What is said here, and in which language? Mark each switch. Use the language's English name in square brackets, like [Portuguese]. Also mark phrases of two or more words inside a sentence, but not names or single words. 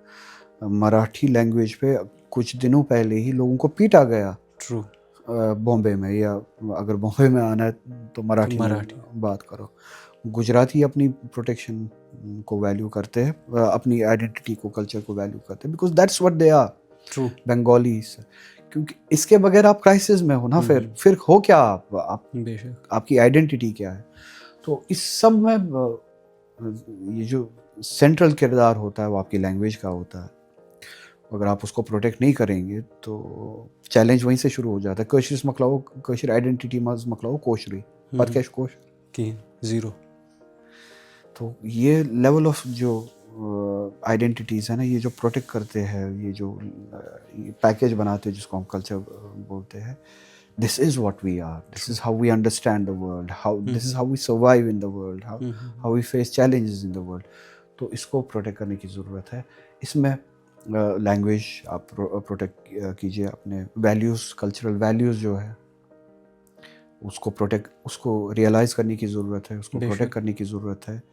[Urdu] مراٹھی لینگویج پہ کچھ دنوں پہلے ہی لوگوں کو پیٹا گیا بامبے میں, یا اگر بامبے میں آنا ہے تو مراٹھی میں بات کرو. گجراتی اپنی پروٹیکشن کو ویلیو کرتے ہیں, اپنی آئیڈینٹی کو, کلچر کو ویلیو کرتے ہیں, [English] because that's what they are. [Urdu] بنگالیز, کیونکہ اس کے بغیر آپ کرائسس میں ہو نا, پھر ہو کیا آپ کی آئیڈینٹی کیا ہے. تو اس سب میں یہ جو سینٹرل کردار ہوتا ہے وہ آپ کی لینگویج کا ہوتا ہے. اگر آپ اس کو پروٹیکٹ نہیں کریں گے تو چیلنج وہیں سے شروع ہو جاتا ہے. [Kashmiri] کٲشرِس مکلاو, کٲشِر آئیڈینٹی منٛز مکلاو کٲشرُے, پتہٕ کیٛاہ چھُ کٲشُر کِہیٖنۍ, زیٖرو. [Urdu] تو یہ [English] level of [Urdu] جو آئیڈینٹیز ہے نا, یہ جو پروٹیکٹ کرتے ہیں, یہ جو پیکیج بناتے ہیں جس کو ہم کلچر بولتے ہیں, [English] this is what we are, this is how we understand the world, this is how we survive in the world, how we face challenges in the world. [Urdu] تو اس کو پروٹیکٹ کرنے کی ضرورت ہے. اس میں لینگویج آپ پروٹیکٹ کیجیے, اپنے ویلیوز, [English] cultural values [Urdu] جو ہے اس کو ریئلائز کرنے کی ضرورت ہے, اس کو پروٹیکٹ کرنے کی ضرورت ہے.